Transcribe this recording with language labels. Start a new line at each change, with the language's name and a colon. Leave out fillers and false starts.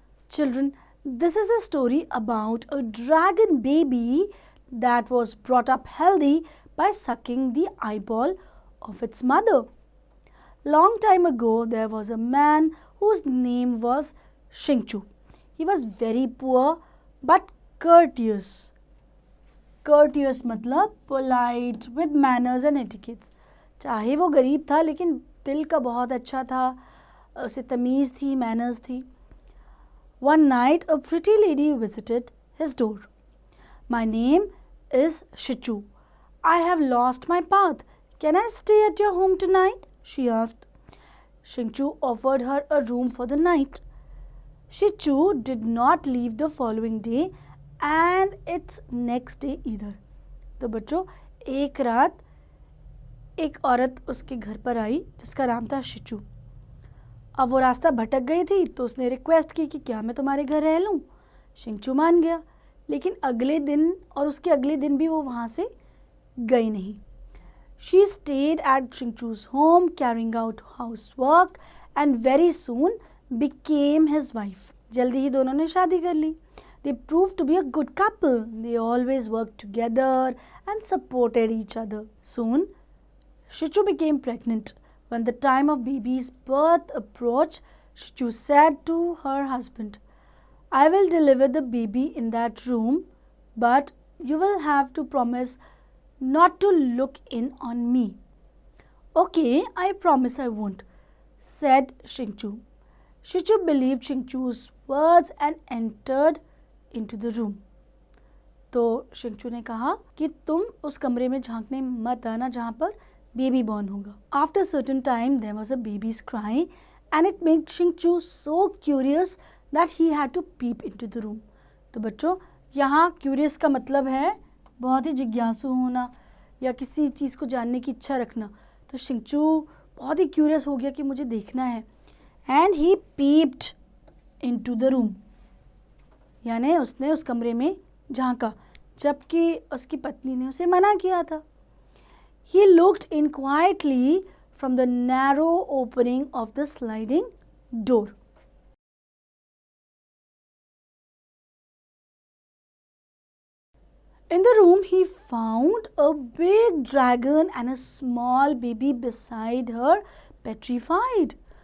English: Children, this is a story about a dragon baby that was brought up healthy by sucking the eyeball of its mother. Long time ago, there was a man whose name was Shingchu. He was very poor but courteous. Courteous मतलब polite with manners and etiquettes.
Hindi: चाहे वो गरीब था लेकिन दिल का बहुत अच्छा था, उसे तमीज़ थी, manners थी.
English: One night, a pretty lady visited his door. My name is Shichu. I have lost my path. Can I stay at your home tonight? She asked. Shichu offered her a room for the night. Shichu did not leave the following day and its next day either.
Hindi: तो बच्चों, एक रात एक औरत उसके घर पर आई जिसका नाम था शिचू. अब वो रास्ता भटक गई थी तो उसने रिक्वेस्ट की कि क्या मैं तुम्हारे घर रह लूँ. शिंगचू मान गया, लेकिन अगले दिन और उसके अगले दिन भी वो वहाँ से गई नहीं.
English: She stayed at Shingchu's home carrying out house work and very soon became his wife.
Hindi: जल्दी ही दोनों ने शादी कर ली.
English: They prove to be a good couple. They always work together and supported each other. Soon Shichu became pregnant. When the time of baby's birth approached, Shichu said to her husband, I will deliver the baby in that room, but you will have to promise not to look in on me. Okay, I promise I won't, said Shingchu. Shichu believed Shingchu's words and entered into the room.
Hindi: तो शिंगचू ने कहा कि तुम उस कमरे में झांकने मत आना जहाँ पर baby born होगा.
English: After a certain time, there was a baby's cry, and it made Shingchu so curious that he had to peep into the room.
Hindi: तो बच्चों, यहाँ curious का मतलब है बहुत ही जिज्ञासु होना या किसी चीज़ को जानने की इच्छा रखना. तो शिंगचू बहुत ही curious हो गया कि मुझे देखना है.
English: And he peeped into the room.
Hindi: यानी उसने उस कमरे में झांका, जबकि उसकी पत्नी ने उसे मना किया था.
English: He looked in quietly from the narrow opening of the sliding door. In the room, he found a big dragon and a small baby beside her, petrified.